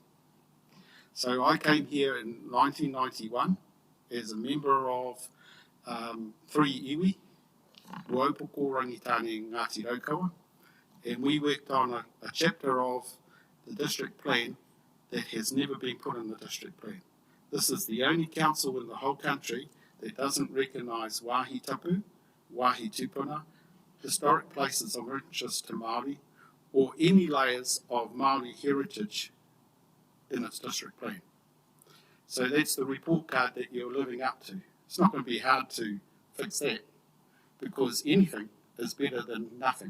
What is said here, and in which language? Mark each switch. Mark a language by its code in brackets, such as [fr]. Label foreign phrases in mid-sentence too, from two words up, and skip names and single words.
[en] So I came here in 1991 as a member of 3 iwi, Ruaupoko, Rangitane and Ngāti Raukawa, and we worked on a chapter of the district plan that has never been put in the district plan. This is the only council in the whole country that doesn't recognise [mi] wāhi tapu, wāhi tūpuna, [en] historic places of interest to Māori, or any layers of Māori heritage in its district plan. So that's the report card that you're living up to. It's not going to be hard to fix that because anything is better than nothing.